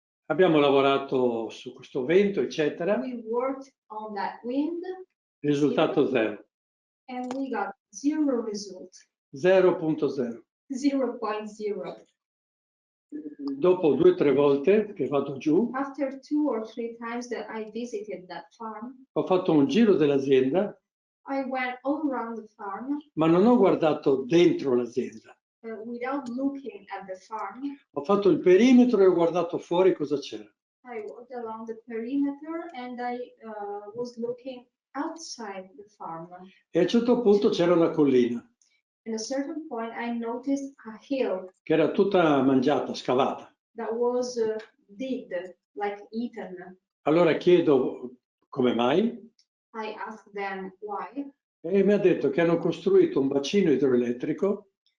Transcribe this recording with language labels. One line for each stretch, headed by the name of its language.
Italian: Abbiamo lavorato su questo vento, eccetera.
English: We worked on that wind.
Italian: Risultato zero.
English: And we got zero result.
Italian: 0.0.
English: 0.0.
Italian: Dopo 2 o 3 volte che vado giù,
English: After 2 or 3 times that I visited that farm,
Italian: ho fatto un giro dell'azienda,
English: I went all around the farm.
Italian: ma non ho guardato dentro l'azienda.
English: without looking at the farm.
Italian: Ho fatto il perimetro e ho guardato fuori cosa c'era.
English: I walked along the perimeter and I was looking outside the farm.
Italian: E a un certo punto c'era una collina.
English: At a certain point, I noticed a hill
Italian: Che era tutta mangiata, scavata.
English: that was digged, like eaten.
Italian: Allora chiedo come mai
English: I asked them why,
Italian: e mi ha detto che hanno costruito un bacino idroelettrico